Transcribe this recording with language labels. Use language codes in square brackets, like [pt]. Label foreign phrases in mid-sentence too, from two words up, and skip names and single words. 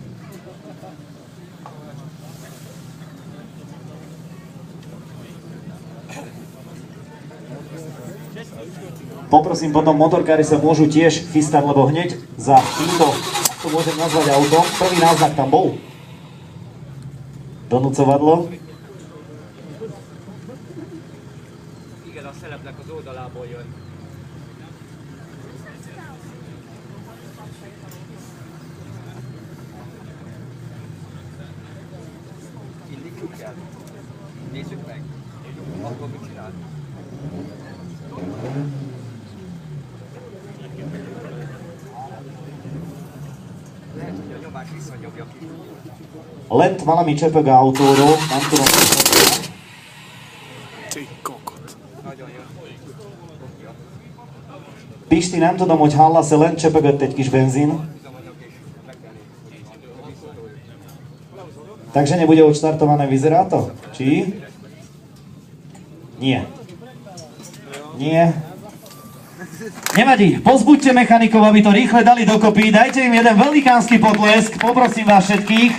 [sk] Poprosím, potom motorkári sa môžu tiež chystať, lebo hneď za týmto, ak to môžem nazvať autom, prvý náznak tam bol. Donúcovadlo. [hu] Igen, a szelepnek az oldalából jön. Indítsuk el. Nézzük meg. Akkor mit csinál? Lent valami csöpög a autóról, nem tudom. [sk] Ty kokot. [hu] Pisti, nem tudom, hogy hallasz-e, lent csöpögött egy kis benzín. [sk] Takže nebude odštartované, vyzerá to? Či? Nie. Nie. Nevadí, pozbuďte mechanikov, aby to rýchle dali dokopy, dajte im jeden velikánsky potlesk, poprosím vás všetkých.